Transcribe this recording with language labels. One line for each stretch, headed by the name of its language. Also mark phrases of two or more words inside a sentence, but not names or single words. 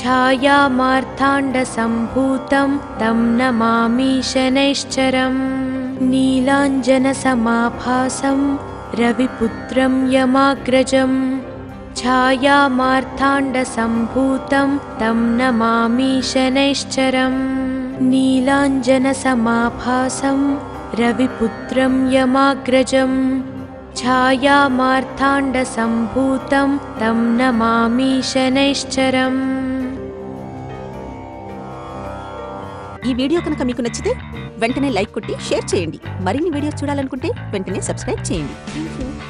Sanskrit: छायामार्ताण्डसम्भूतं तं नमामि शनैश्चरम् नीलाञ्जनसमाभासं रविपुत्रं यमाग्रजं छायामार्ताण्डसम्भूतं तं नमामि शनैश्चरम् नीलाञ्जनसमाभासं रविपुत्रं यमाग्रजं छायामार्ताण्डसम्भूतं तं नमामि शनैश्चरम्।
Telugu: ఈ వీడియో కనుక మీకు నచ్చితే వెంటనే లైక్ కొట్టి షేర్ చేయండి. మరిన్ని వీడియోస్ చూడాలనుకుంటే వెంటనే సబ్స్క్రైబ్ చేయండి.